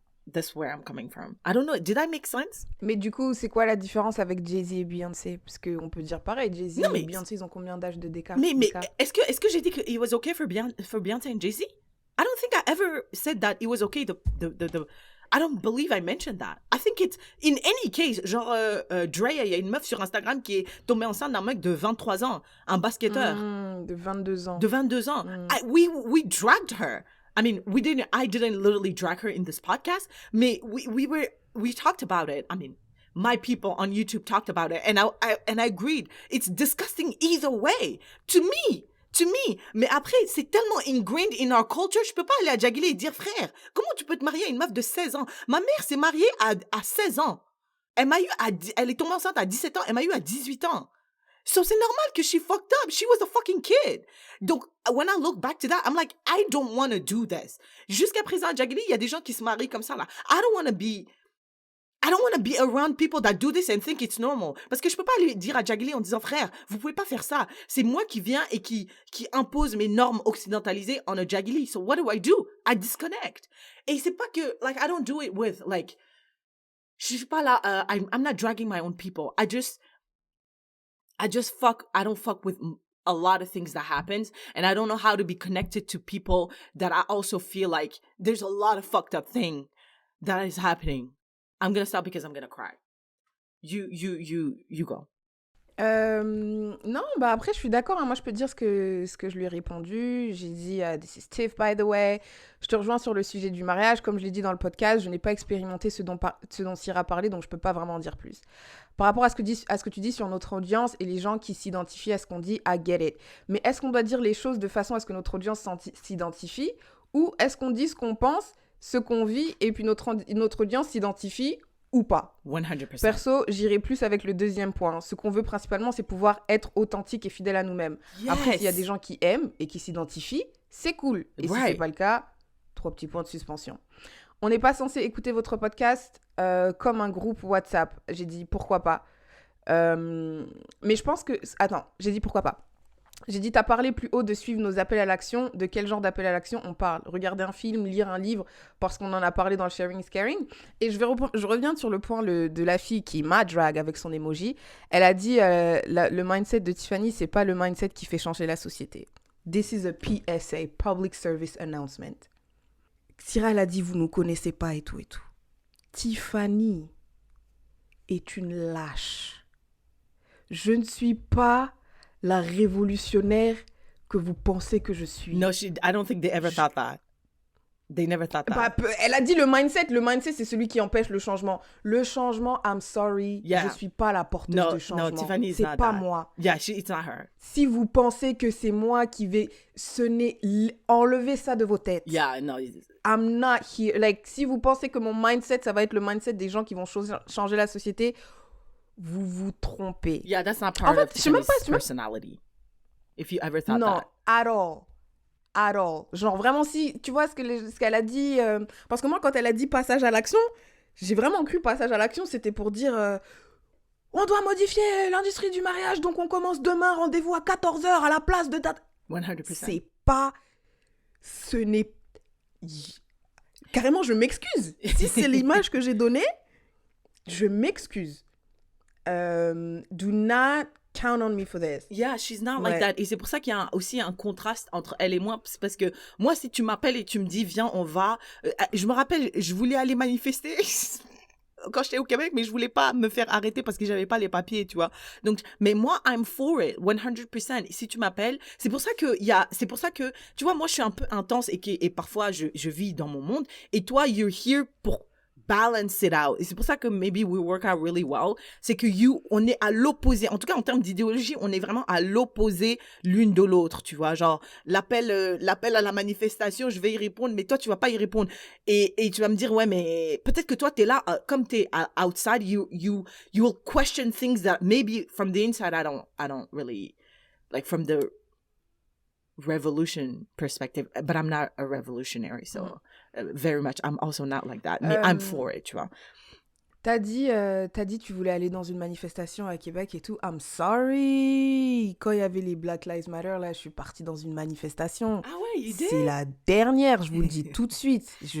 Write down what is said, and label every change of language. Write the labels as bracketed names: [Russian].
[English] That's where I'm coming from. I don't know. Did I make sense? [French] Mais du coup, c'est quoi la différence avec Jay-Z et Beyoncé? Parce qu'on peut dire pareil, Jay-Z et Beyoncé, ils ont combien d'âge de décart? Mais est-ce que j'ai dit que [English] it was okay for Beyoncé and Jay-Z? I don't think I ever said that it was okay. I don't believe I mentioned that. I think it's, in any case, [French] genre, Dre, il y a une meuf sur Instagram qui est tombée enceinte d'un mec de 23 ans, un basketteur. De 22 ans. De 22 ans. [English] We dragged her. I mean, I didn't literally drag her in this podcast, mais we talked about it. I mean, my people on YouTube talked about it, and I agreed. It's disgusting either way. To me. [French] Mais après, c'est tellement [English] ingrained in our culture, [French] je peux pas aller à Djagilé et dire, frère, comment tu peux te marier à une meuf de 16 ans? Ma mère s'est mariée à 16 ans. Elle est tombée enceinte à 17 ans, elle m'a eu à 18 ans. [English] So [French] c'est normal que [English] she fucked up. She was a fucking kid. Donc, when I look back to that, I'm like, I don't want to do this. [French] Jusqu'à présent, à Djagilé, il y a des gens qui se marient comme ça, là. [English] I don't want to be around people that do this and think it's normal. [French] Parce que je peux pas lui dire à Djagilé en disant, frère, vous pouvez pas faire ça. C'est moi qui viens et qui impose mes normes occidentalisées en a Djagilé. [English] So what do? I disconnect. [French] Et c'est pas que, [English] like, I don't do it with, like, [French] je suis pas là, [English] I'm not dragging my own people. I don't fuck with a lot of things that happens, and I don't know how to be connected to people that I also feel like there's a lot of fucked up thing that is happening. I'm gonna stop because I'm gonna cry. You go. [French] Non, bah après, je suis d'accord. Hein. Moi, je peux te dire ce que je lui ai répondu. J'ai dit, [English] this is Tiff, by the way. [French] Je te rejoins sur le sujet du mariage. Comme je l'ai dit dans le podcast, je n'ai pas expérimenté ce dont Syrah parlait, donc je peux pas vraiment en dire plus. Par rapport à ce que tu dis sur notre audience et les gens qui s'identifient à ce qu'on dit, [English] I get it. [French] Mais est-ce qu'on doit dire les choses de façon à ce que notre audience s'identifie, ou est-ce qu'on dit ce qu'on pense, ce qu'on vit, et puis notre audience s'identifie ou pas? 100%. Perso, j'irai plus avec le deuxième point. Ce qu'on veut principalement, c'est pouvoir être authentique et fidèle à nous-mêmes. [English] Yes. [French] Après, s'il y a des gens qui aiment et qui s'identifient, c'est cool. Et si c'est pas le cas, 3 petits points de suspension. On n'est pas censé écouter votre podcast comme un groupe WhatsApp. J'ai dit pourquoi pas. Mais je pense que... Attends, j'ai dit pourquoi pas. J'ai dit, t'as parlé plus haut de suivre nos appels à l'action. De quel genre d'appel à l'action on parle? Regarder un film, lire un livre, parce qu'on en a parlé dans le Sharing is Caring. Et je reviens sur le point de la fille qui m'a drag avec son emoji. Elle a dit, le mindset de Tiffany, c'est pas le mindset qui fait changer la société. [English] This is a PSA, Public Service Announcement. [French] Syrah, elle a dit, vous nous connaissez pas et tout et tout. Tiffany est une lâche. Je ne suis pas la révolutionnaire que vous pensez que je suis. [English] No, I don't think they ever thought that. They never thought that. [French] Elle a dit le mindset. Le mindset, c'est celui qui empêche le changement. Le changement, [English] I'm sorry, [French] je suis pas la porteuse de changement. [English] No, Tiffany is [French] c'est [English] not [French] pas [English] that. [French] moi. [English] Yeah, it's not her. [French] Si vous pensez que c'est moi qui vais, enlevez ça de vos têtes. [English] Yeah, no. I'm not here. [French] Like, si vous pensez que mon mindset, ça va être le mindset des gens qui vont changer la société, vous vous trompez. [English] Yeah, that's not part of Tiffany's personality. If you ever thought that. Non, at all. [French] Genre, vraiment, si tu vois ce qu'elle a dit... parce que moi, quand elle a dit passage à l'action, j'ai vraiment cru passage à l'action, c'était pour dire... on doit modifier l'industrie du mariage, donc on commence demain, rendez-vous à 14h à la place de date. 100%. C'est pas... Ce n'est... Carrément, je m'excuse. Si c'est l'image que j'ai donnée, je m'excuse. [English] Do not count on me for this. Yeah, she's not like that. [French] Et c'est pour ça qu'il y a aussi un contraste entre elle et moi. C'est parce que moi, si tu m'appelles et tu me dis, viens, on va... je me rappelle, je voulais aller manifester quand j'étais au Québec, mais je voulais pas me faire arrêter parce que j'avais pas les papiers, tu vois. Donc, mais moi, [English] I'm for it, 100%. [French] Et si tu m'appelles, c'est pour ça que, tu vois, moi, je suis un peu intense et parfois, je vis dans mon monde. Et toi, [English] you're here pour balance it out. [French] Et c'est pour ça que [English] maybe we work out really well. [French] C'est que on est à l'opposé. En tout cas, en termes d'idéologie, on est vraiment à l'opposé l'une de l'autre, tu vois. Genre, l'appel à la manifestation, je vais y répondre, mais toi, tu vas pas y répondre. Et tu vas me dire, ouais, mais peut-être que toi, t'es là, comme t'es [English] outside, you will question things that maybe from the inside, I don't really, like from the revolution perspective, but I'm not a revolutionary, so very much, I'm also not like that, mais I'm for it, [French] tu vois. T'as dit tu voulais aller dans une manifestation à Québec et tout. [English] I'm sorry. [French] Quand il y avait les Black Lives Matter, là, je suis partie dans une manifestation. Ah ouais, [English] you did? [French] C'est la dernière, je vous le dis tout de suite.